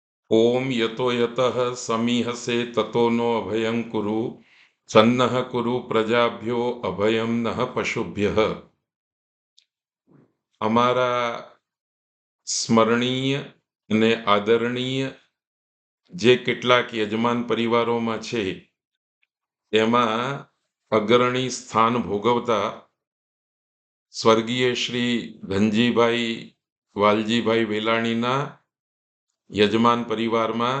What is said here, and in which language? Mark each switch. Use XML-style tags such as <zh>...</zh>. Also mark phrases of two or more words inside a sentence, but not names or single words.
<sa>ओम यतो यतः समीहसे ततो नो अभयं कुरु सन्नः कुरु प्रजाभ्यो अभयं नः पशुभ्यः।</sa> <gu>અમારા સ્મરણીય અને આદરણીય જે કેટલાક યજમાન પરિવારોમાં છે એમાં અગ્રણી સ્થાન ભોગવતા સ્વર્ગીય શ્રી ધનજીભાઈ વાલજીભાઈ વેલાણીના યજમાન પરિવારમાં</gu>